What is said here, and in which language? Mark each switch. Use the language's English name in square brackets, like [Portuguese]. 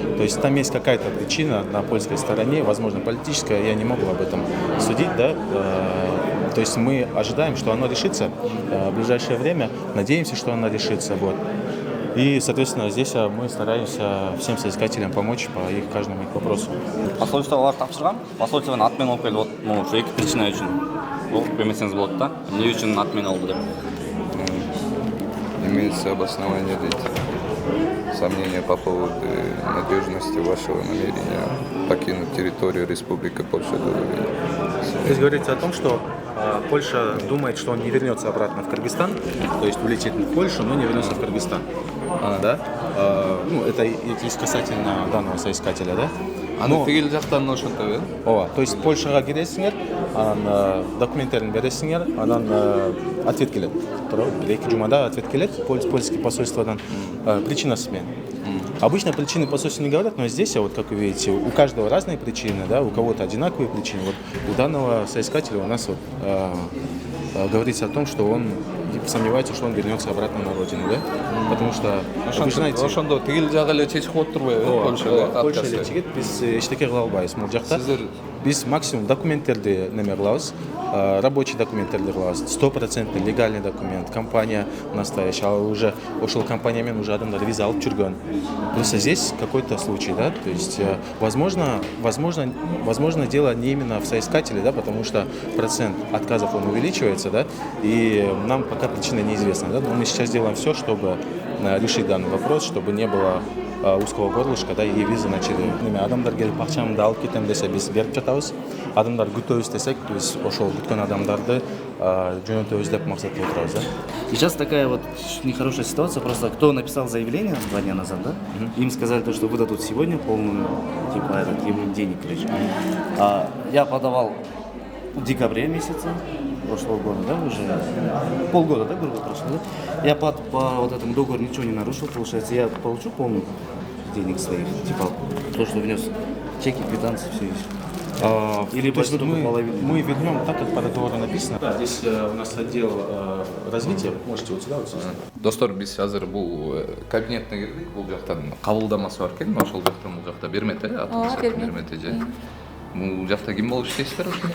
[Russian] То есть там есть какая-то причина на польской стороне, возможно, политическая, я не могу об этом судить, да. То есть мы ожидаем, что оно решится в ближайшее время, надеемся, что оно решится, вот. И, соответственно, здесь мы стараемся всем соискателям помочь по каждому их вопросу. [Kyrgyz] Посольство олар тапшырган, посольстводан атмен алып келип атат. Могу ушу эки причина үчүн. Окуп бермесеңиз болот да. Эмне үчүн атмен алды деп. [Russian] Имеется обоснование, сомнения по поводу надежности вашего намерения покинуть территорию Республики Польша. Здесь говорится о том, что Польша думает, что он не вернется обратно в Кыргызстан, то есть улетит в Польшу, но не вернется в Кыргызстан. Да? Ну, это касательно данного соискателя, да? [Kyrgyz] Аны тигил жактан ошентип, [Russian] то есть [Kyrgyz] Польшага киресиңер, анан документтерин бересиңер, анан ответ келет. Эки жумада ответ келет польский посольстводан. Причина смены. [Russian] Обычно причины посольства не говорят, но здесь, вот как вы видите, у каждого разные причины, да, у кого-то одинаковые причины. Вот у данного соискателя у нас вот, говорится о том, что он сомневается, что он вернется обратно на родину, да? Потому что, вы знаете... [Kyrgyz] Ошондо тигил жагы эле чечип коюп турбайбы? Польша эле чегет, биз эчтеке кыла албайбыз могул жакта. Биз максимум документтерди неме кылабыз, рабочий документтерди кылабыз, [Russian] 100% легальный документ, компания настоящая, а уже [Kyrgyz] ошол компания менен уже адамдар виза алып жүргөн. [Russian] Просто здесь какой-то случай, да, то есть, возможно, дело не именно в соискателе, да, потому что процент отказов он увеличивается, да, и нам пока причина неизвестна, да, но мы сейчас делаем все, чтобы решить данный вопрос, чтобы не было узкого горлышка, да, и визы начали. [Kyrgyz] Адамдар келип акчамды алып кетем десе биз берип жатабыз. Адамдар күтөбүз десек, биз ошол күткөн адамдарды жөнөтөбүз деп максат кылып турабыз, да. [Russian] Сейчас такая вот нехорошая ситуация, просто кто написал заявление 2 дня назад, да, им сказали то, что выдадут сегодня полную, типа, денег, короче. Я подавал в декабре месяце прошлого года, да, уже полгода, да, грубо прошло, да. Я по вот этому договору ничего не нарушил, получается, я получу полную денег своих, типа, то, что внес чеки, квитанции, все. Или То есть возьмут только половину? мы вернем так, как по договору написано. Да, здесь у нас отдел развития, можете вот сюда вот сесть. [Kyrgyz] Достор, биз азыр бул кабинетине кирдик. Бул жактан кабылдамасы бар экен. Ошол жактан бул жакта бермет бермет. Бул жакта ким болуп иштейсиздер ошо?